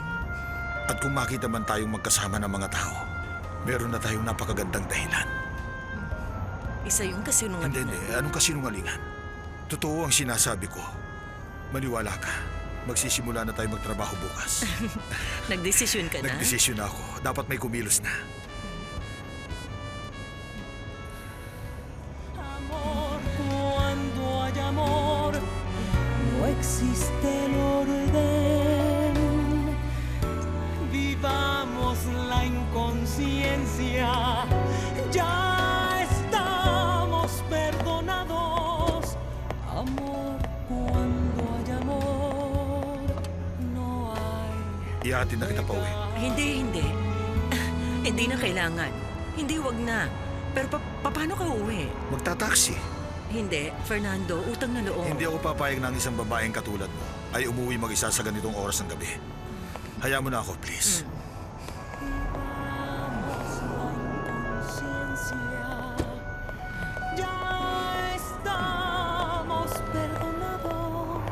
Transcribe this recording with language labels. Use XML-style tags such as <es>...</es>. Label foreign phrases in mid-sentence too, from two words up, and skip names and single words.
<tl>At kung makita man tayong magkasama ng mga tao, meron na tayong napakagandang dahilan. Isa yung kasinungalingan. Hindi. Anong kasinungalingan? Totoo ang sinasabi ko. Maniwala ka. Magsisimula na tayo magtrabaho bukas. Nagdesisyon ka na? Nagdesisyon na ako. Dapat may kumilos na.</tl> <es>Amor, cuando hay amor, no existe el orden. Vivamos la inconsciencia. Ya estamos perdonados. Amor, cuando hay amor, no hay.</es> <tl>Ihahatid na kita pa uwi. Hindi. Hindi na kailangan. Hindi, wag na. Pero paano ka uuwi? Magta-taxi. Hindi, Fernando, utang na loob. Hindi ako papayag ng isang babaeng katulad mo ay umuwi mag-isa sa ganitong oras ng gabi. Hayaan mo na ako, please.</tl> <es>Ya estamos perdonados.</es>